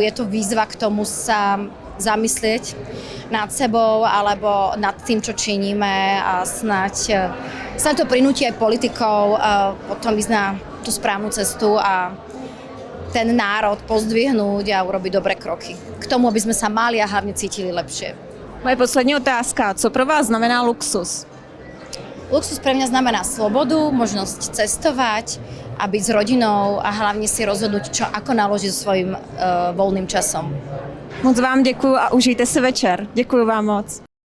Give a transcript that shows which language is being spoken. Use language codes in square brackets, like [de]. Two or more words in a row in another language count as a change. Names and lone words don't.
[sk] Je to výzva k tomu sa zamyslieť nad sebou alebo nad tým, čo činíme a snáď to prinúti aj politikov potom ísť na tú správnu cestu a ten národ pozdvihnúť a urobiť dobré kroky. K tomu, aby sme sa mali a hlavne cítili lepšie. [cs] Moje poslední otázka. Co pro vás znamená luxus? [sk] Luxus pre mňa znamená slobodu, možnosť cestovať a byť s rodinou a hlavne si rozhodnúť, ako naložiť so svojím voľným časom. [cs] Moc vám děkuju a užijte si večer. Děkuju vám moc.